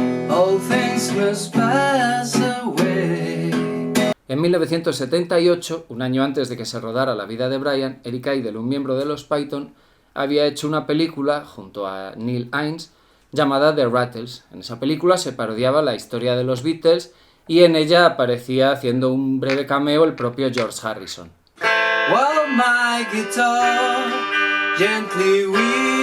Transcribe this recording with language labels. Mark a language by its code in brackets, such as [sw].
[en] All things must pass away. [es] En 1978, un año antes de que se rodara La vida de Brian, Eric Idle, un miembro de los Python, había hecho una película junto a Neil Innes llamada The Rattles. En esa película se parodiaba la historia de los Beatles y en ella aparecía haciendo un breve cameo el propio George Harrison. [en] While my guitar gently weeps.